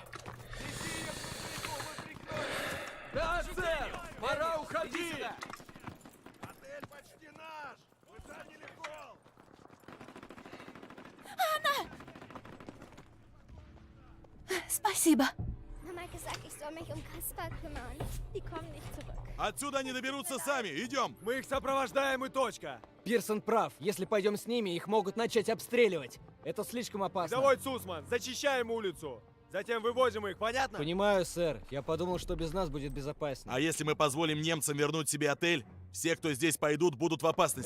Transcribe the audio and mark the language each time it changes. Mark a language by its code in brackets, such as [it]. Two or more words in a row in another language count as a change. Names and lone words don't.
[ru] Да, сэр! Пора уходить! Отель почти наш! Мы заняли холл! Спасибо. [de] Mama gesagt, ich soll mich um Kaspar kümmern. Die kommen nicht zurück. [ru] Отсюда они доберутся сами. Идем. Мы их сопровождаем и точка. Пирсон прав. Если пойдем с ними, их могут начать обстреливать. Это слишком опасно. Давай, Цусман, зачищаем улицу. Затем вывозим их, понятно? Понимаю, сэр. Я подумал, что без нас будет безопаснее. А если мы позволим немцам вернуть себе отель, все, кто здесь пойдут, будут в опасности.